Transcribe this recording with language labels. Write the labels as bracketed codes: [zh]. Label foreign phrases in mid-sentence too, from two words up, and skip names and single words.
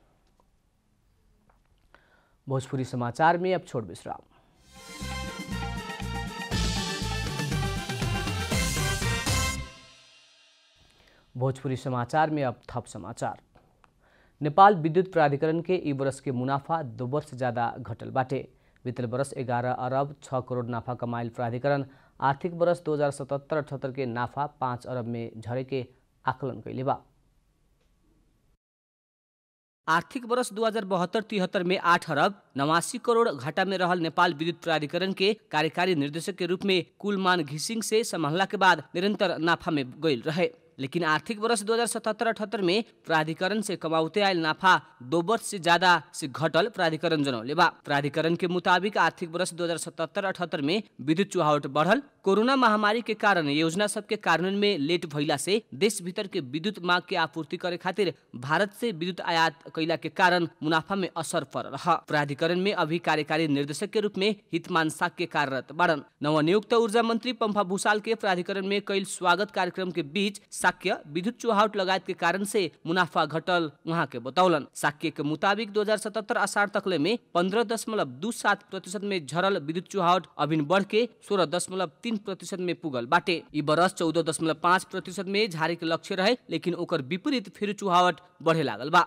[bho] भोजपुरी समाचार में अब छोड़ विश्राम। भोजपुरी समाचार में अब थप समाचार। नेपाल विद्युत प्राधिकरण के ई वर्ष के मुनाफा 2 वर्ष से ज्यादा घटल बाटे। वित्तीय वर्ष 11 अरब 6 करोड़ नाफा कमाइल प्राधिकरण आर्थिक वर्ष 2077-78 के नाफा 5 अरब में झरे के आकलन कैले बा। आर्थिक वर्ष 2072-73 में 8 अरब 89 करोड़ घाटा में रहल नेपाल विद्युत प्राधिकरण के कार्यकारी निर्देशक के रूप में कुलमान घिसिङ से संभालला के बाद निरंतर नाफा में गइल रहे। लेकिन आर्थिक वर्ष 2077-78 में प्राधिकरण से कमाउते आयल नाफा 2 वर्ष से ज्यादा से घटल प्राधिकरण जनौले बा। प्राधिकरण के मुताबिक आर्थिक वर्ष 2077-78 में विद्युत चुहावट बढ़ल, कोरोना महामारी के कारण योजना सबके कार्यान्वयन में लेट भइला से देश भीतर के विद्युत मांग के आपूर्ति करे खातिर भारत से विद्युत आयात कैला के कारण मुनाफा में असर पड़ रहा। प्राधिकरण में अभी कार्यकारी निर्देशक के रूप में हितमान साक्य कार्यरत बाड़न। नवनियुक्त ऊर्जा मंत्री पंफा भूषाल के प्राधिकरण में कैल स्वागत कार्यक्रम के बीच साक्य विद्युत चुहावट लगायत के कारण से मुनाफा घटल वहाँ के बतौलन। साक्य के मुताबिक 2077 आषाढ़ तकले में 15.27% में झरल विद्युत चुहावट अभिन बढ़ के 16.3% में पुगल बाटे। ई बरस 14.5% में झारे के लक्ष्य रहे, लेकिन ओकर विपरीत फिर चुहावट बढ़े लागल बा।